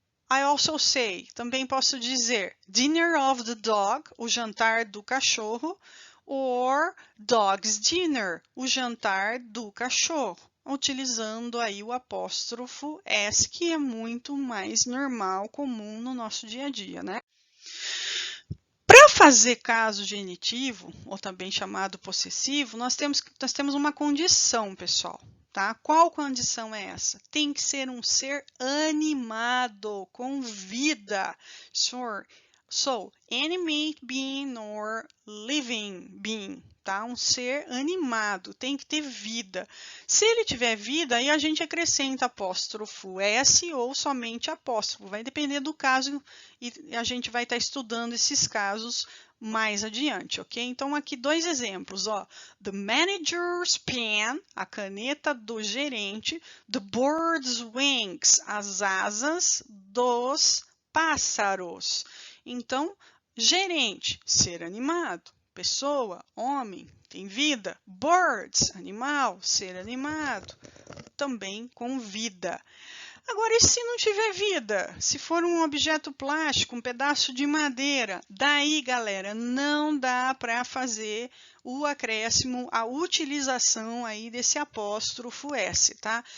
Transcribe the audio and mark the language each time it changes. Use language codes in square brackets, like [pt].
[en] I also say, [pt] também posso dizer [en] dinner of the dog, [pt] o jantar do cachorro, [en] or dog's dinner, [pt] o jantar do cachorro, utilizando aí o apóstrofo S, que é muito mais normal, comum no nosso dia a dia, né? Para fazer caso genitivo, ou também chamado possessivo, nós temos uma condição, pessoal. Tá? Qual condição é essa? Tem que ser um ser animado, com vida. [en] So, animate being or living being. [pt] Tá? Um ser animado, tem que ter vida. Se ele tiver vida, aí a gente acrescenta apóstrofo S ou somente apóstrofo. Vai depender do caso e a gente vai estar estudando esses casos mais adiante, ok? Então, aqui dois exemplos, ó. [en] The manager's pen, [pt] a caneta do gerente. [en] The bird's wings, [pt] as asas dos pássaros. Então, gerente, ser animado. Pessoa, homem, tem vida. Birds, animal, ser animado. Também com vida. Agora, e se não tiver vida? Se for um objeto plástico, um pedaço de madeira, daí, galera, não dá para fazer o acréscimo, a utilização aí desse apóstrofo S, tá?